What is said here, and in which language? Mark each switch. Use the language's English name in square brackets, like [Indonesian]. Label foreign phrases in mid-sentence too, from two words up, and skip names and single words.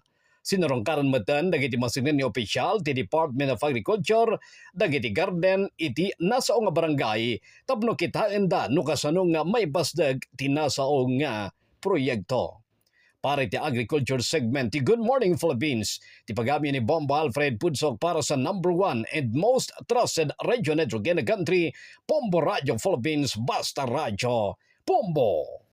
[Iloko] Sinarongkaran metan dagiti masinen ni opisyal ti Department of Agriculture dagiti garden iti nasaong nga barangay tapno kitaan da no kasano nga maipasdag ti nasaong nga proyekto. Para iti agriculture segment ti Good Morning Philippines, ti pagami ni [English] Bombo Alfred Pudsok para sa number 1 and most trusted radio network in the country, [Iloko] Pombo Radio Philippines, Basta Radio, Pombo!